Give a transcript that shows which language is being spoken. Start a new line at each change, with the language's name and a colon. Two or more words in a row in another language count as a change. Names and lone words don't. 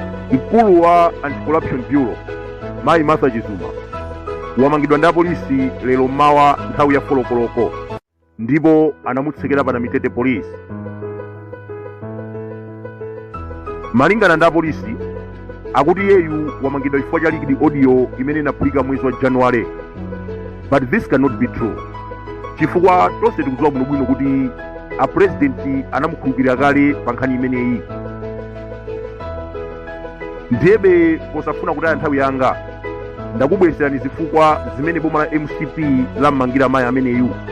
Nyanja: mkulu wa anti-corruption bureau mayi Martha Chizuma wamangidwa ndi apolisi lero mmawa nthawi ya folokoloko ndipo anamutsekera pa Mitete police. Malingana ndi apolisi akuti iyeyu wamangidwa chifukwa cha
English: leaked audio
Nyanja: imene inaphulika mwezi wa January,
English: but this cannot be true
Nyanja: chifukwa tonse tikudziwa bwinobwino kuti a president anamukhulupirira kale pa nkhani imeneyi. Ndiyebe posafuna kutaya nthawi yanga ndakubweretserani zifukwa zimene boma la MCP lammangira mayi ameneyu.